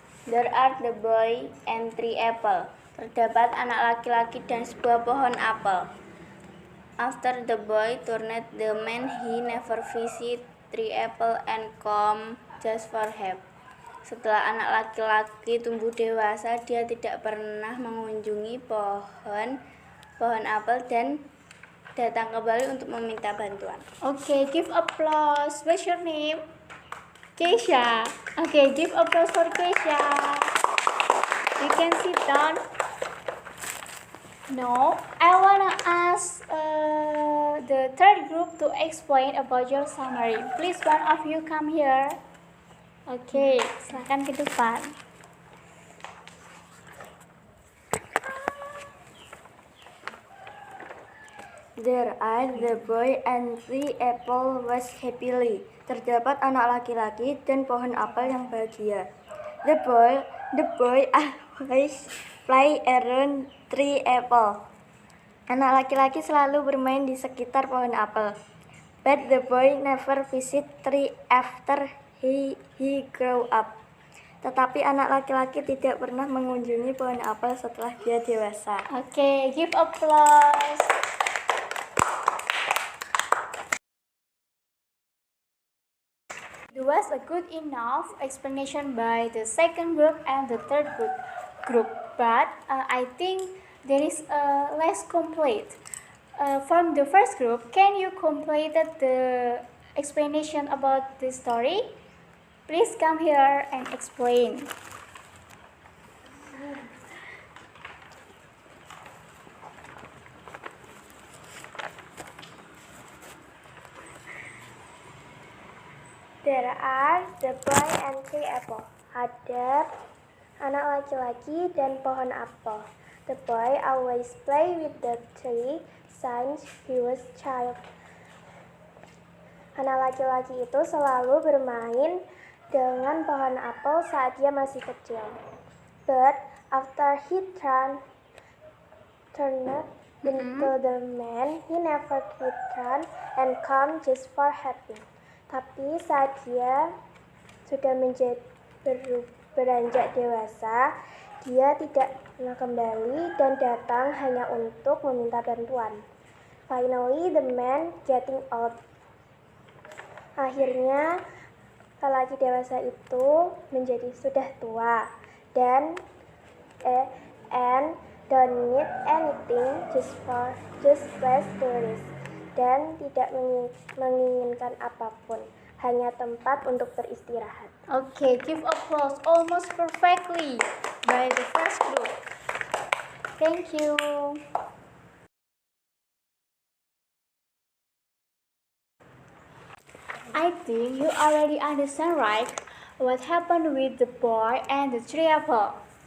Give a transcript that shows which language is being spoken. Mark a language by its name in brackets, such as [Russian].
[English] There are the boy and three apple. [Indonesian] Terdapat anak laki-laki dan sebuah pohon apel. [English] After the boy turned the man, he never visit three apple and come just for help. [Indonesian] Setelah anak laki-laki tumbuh dewasa, dia tidak pernah mengunjungi pohon apel dan datang kembali untuk meminta bantuan. [English] Okay, give applause. What's your name? Keisha. Okay, give applause for Keisha. You can sit down. No, I wanna ask the third group to explain about your summary. Please, one of you come here. [Indonesian] Okay, silakan ke depan. [English] There are the boy and three apple was happily. [Indonesian] Terdapat anak laki-laki dan pohon apel yang bahagia. [English] The boy always play around tree apple. [Indonesian] Anak laki-laki selalu bermain di sekitar pohon apel. [English] But the boy never visit tree after he grow up. [Indonesian] Tetapi anak laki-laki tidak pernah mengunjungi pohon apel setelah dia dewasa. [English] Okay, give applause. It was a good enough explanation by the second group and the third group. But I think there is less complete. From the first group, can you complete the explanation about the story? Please come here and explain. There are the boy and three apple. [Indonesian] Ada anak laki-laki dan pohon apel. [English] The boy always play with the tree since he was child. [Indonesian] Anak laki-laki itu selalu bermain dengan pohon apel saat dia masih kecil. [English] But after he turned into the man, he never returned and come just for happy. [Indonesian] Tapi saat dia sudah beranjak dewasa, dia tidak pernah kembali dan datang hanya untuk meminta bantuan. [English] Finally, the man getting old. [Indonesian] Akhirnya, lelaki dewasa itu menjadi sudah tua dan [English] and don't need anything just place to rest. [Indonesian] Dan tidak menginginkan apapun, hanya tempat untuk beristirahat. [English] Okay, give applause almost perfectly by the first group. Thank you. I think you already understand, right? What happened with the boy and the tree apple?